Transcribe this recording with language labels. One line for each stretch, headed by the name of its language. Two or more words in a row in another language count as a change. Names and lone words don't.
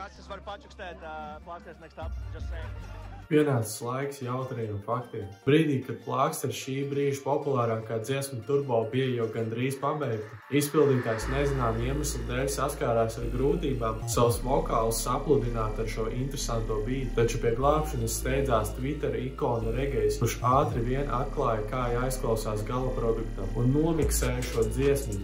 Latvian: varu pačukstēt, plāksters
English: next up, just saying.
Latvian: Pienācis laiks jautriem faktiem. Brīdī, kad plāksters šī brīža populārākā dziesma Turbo bija jau gandrīz pabeigta, izpildītājs nezinām iemeslu dēļ saskārās ar grūtībām savus vokālus sapludināt ar šo interesanto bītu, taču pie glābšanas steidzās Twitter ikona Regejs, kurš ātri vien atklāja, kā jāizklausās gala produktam un nomiksēja šo dziesmu.